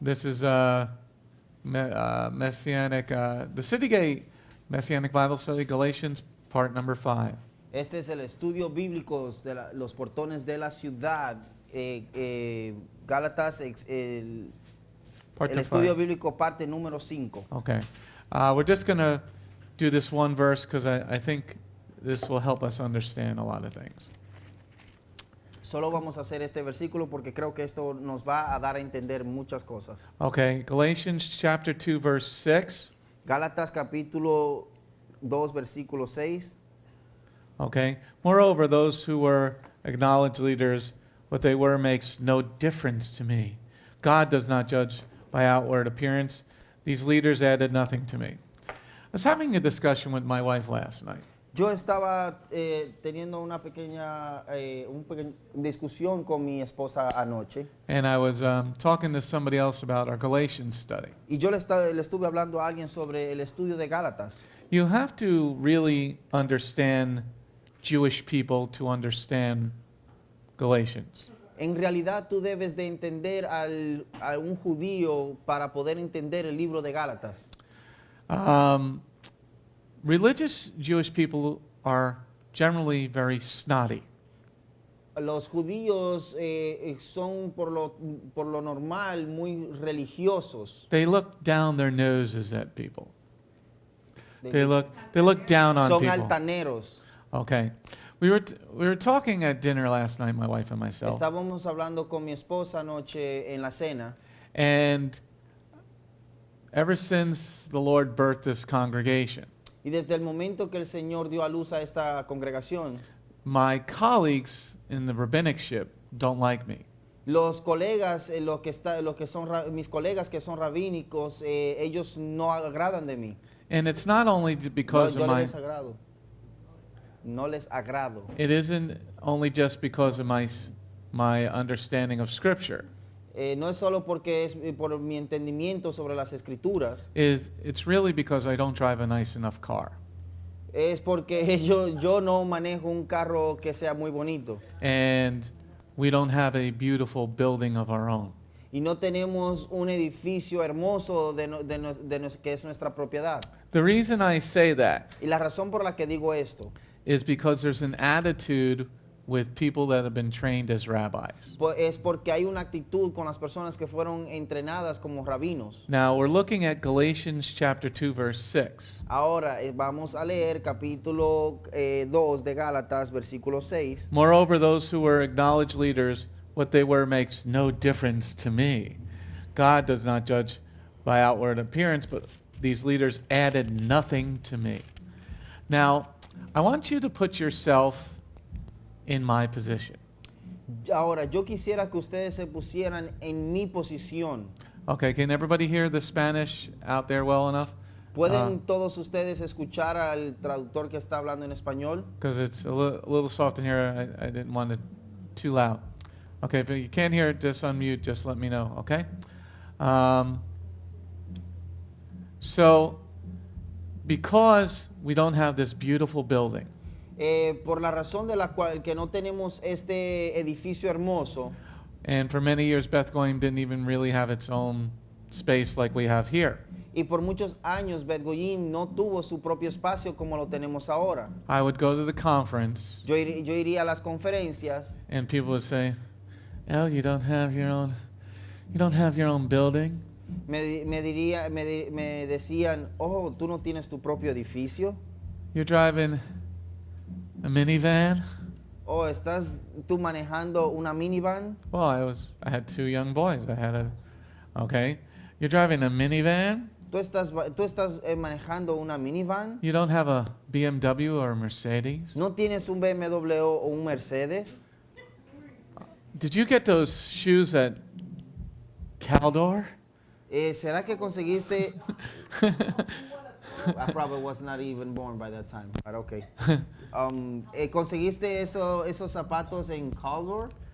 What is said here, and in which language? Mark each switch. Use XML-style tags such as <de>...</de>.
<en>This is Messianic, the City Gate Messianic Bible Study, Galatians part number 5.</en> <es>Este es el estudio bíblico de los portones de la ciudad. Gálatas, el estudio bíblico parte número 5.</es> <en>Okay. We're just going to do this one verse because I think this will help us understand a lot of things.</en> <es>Solo vamos a hacer este versículo porque creo que esto nos va a dar a entender muchas cosas.</es> <en>Okay, Galatians chapter 2, verse 6.</en> <es>Gálatas capítulo 2 versículo 6.</es> <en>Okay. Moreover, those who were acknowledged leaders, what they were makes no difference to me. God does not judge by outward appearance. These leaders added nothing to me. I was having a discussion with my wife last night.</en> <es>Yo estaba teniendo una pequeña discusión con mi esposa anoche.</es> <en>And I was talking to somebody else about our Galatians study.</en> <es>Y yo le estuve hablando a alguien sobre el estudio de Gálatas.</es> <en>You have to really understand Jewish people to understand Galatians.</en> <es>En realidad tú debes de entender a un judío para poder entender el libro de Gálatas.</es> <en>Religious Jewish people are generally very snotty.</en> <es>Los judíos son por lo normal muy religiosos.</es> <en>They look down their noses at people. They look down on people.</en> <es>Son altaneros.</es> <en>Okay. We were talking at dinner last night, my wife and myself.</en> <es>Estábamos hablando con mi esposa anoche en la cena.</es> <en>And ever since the Lord birthed this congregation,</en> <es>Y desde el momento que el Señor dio a luz a esta congregación,</es> <en>my colleagues in the rabbinicship don't like me.</en> <es>los colegas, mis colegas que son rabínicos, ellos no agradan de mí.</es> <en>And it's not only because</en> <es>Yo</es> <en>of my...</en> <es>les agrado. No les agrado.</es> <en>It isn't only just because of my understanding of Scripture.</en> <es>No es solo porque es por mi entendimiento sobre las escrituras.</es> <en>It's really because I don't drive a nice enough car.</en> <es>Es porque yo no manejo un carro que sea muy bonito.</es> <en>And we don't have a beautiful building of our own.</en> <es>Y no tenemos un edificio hermoso que es nuestra propiedad.</es> <en>The reason I say that</en> <es>Y la razón por la que digo esto</es> <en>is because there's an attitude with people that have been trained as rabbis.</en> <es>es porque hay una actitud con las personas que fueron entrenadas como rabinos.</es> <en>Now we're looking at Galatians chapter 2 verse 6.</en> <es>Ahora vamos a leer capítulo 2 de Gálatas, versículo 6.</es> <en>Moreover, those who were acknowledged leaders, what they were makes no difference to me. God does not judge by outward appearance, but these leaders added nothing to me. Now, I want you to put yourself in my position.</en> <es>Ahora, yo quisiera que ustedes se pusieran en mi posición.</es> <en>Okay, can everybody hear the Spanish out there well enough?</en> <es>¿Pueden todos ustedes escuchar al traductor que está hablando en español?</es> <en>Because it's a little soft in here. I didn't want it too loud. Okay, if you can't hear it, just unmute, just let me know, okay? Um, so, because we don't have this beautiful building,</en> <es>Por la razón de la cual que no tenemos este edificio hermoso,</es> <en>and for many years, Beth Goyim didn't even really have its own space like we have here.</en> <es>y por muchos años Bet Goyim no tuvo su propio espacio como lo tenemos ahora.</es> <en>I would go to the conference,</en> <es>Yo iría a las conferencias</es> <en>and people would say, "Oh, you don't have your own building."</en> <es>me decían, oh, tú no tienes tu propio edificio,</es> <en>You're driving a minivan.</en> <es>o estás tú manejando una minivan.</es> <en>Well, I had 2 young boys. Okay. You're driving a minivan.</en> <es>Tú estás manejando una minivan.</es> <en>You don't have a BMW or a Mercedes.</en> <es>No tienes un BMW o un Mercedes.</es> <en>Did you get those shoes at Caldor?</en> <es>¿Será que conseguiste?</es> <en>I probably was not even born by that time, but okay.</en> <es>¿Conseguiste esos zapatos en Caldor?</es>